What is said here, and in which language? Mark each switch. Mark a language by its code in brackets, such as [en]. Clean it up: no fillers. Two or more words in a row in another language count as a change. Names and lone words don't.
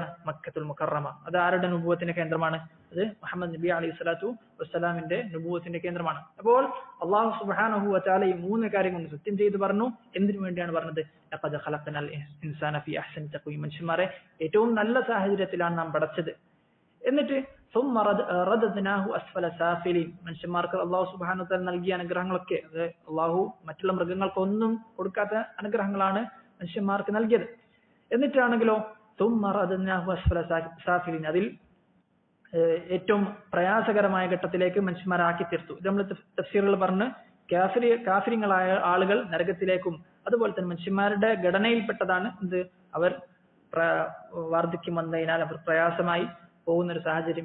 [ml] മക്കത്തുൽ മുകറമ. അത് ആരുടെ നുബുവത്തിന്റെ കേന്ദ്രമാണ്? അത് മുഹമ്മദ് നബി [ar] عليه الصلاة والسلام [ml] നുബുവത്തിന്റെ കേന്ദ്രമാണ്. അപ്പോൾ [ar] الله سبحانه وتعالى [ml] ഈ മൂന്ന് കാര്യം കൊണ്ട് സത്യം ചെയ്ത് പറഞ്ഞു. എന്തിനു വേണ്ടിയാണ് പറഞ്ഞത്? [ar] لقد خلقنا الإنسان في أحسن تقويم, [ml] മനുഷ്യന്മാരെ ഏറ്റവും നല്ല സാഹചര്യത്തിലാണ് നാം പടച്ചത്. [ar] എന്നിട്ട് ثم رددناه أسفل سافلين, [ml] മനുഷ്യന്മാർക്ക് [ar] الله سبحانه وتعالى [ml] നൽകിയ അനുഗ്രഹങ്ങളൊക്കെ, അത് അല്ലാഹു മറ്റുള്ള മൃഗങ്ങൾക്കൊന്നും കൊടുക്കാത്ത അനുഗ്രഹങ്ങളാണ് മനുഷ്യന്മാർക്ക് നൽകിയത്. [ar] എന്നിട്ടാണെങ്കിലോ ثم رددناه أسفل سافلين, [ml] അതിൽ ഏറ്റവും പ്രയാസകരമായ ഘട്ടത്തിലേക്ക് മനുഷ്യന്മാരാക്കി തീർത്തു. ഇത് നമ്മൾ തഫ്സീറുകൾ പറഞ്ഞ് കാഫിരിങ്ങളായ ആളുകൾ നരകത്തിലേക്കും, അതുപോലെ തന്നെ മനുഷ്യന്മാരുടെ ഘടനയിൽപ്പെട്ടതാണ് എന്ത്, അവർ വാർദ്ധക്യം വന്നതിനാൽ അവർ പ്രയാസമായി പോകുന്ന ഒരു സാഹചര്യം.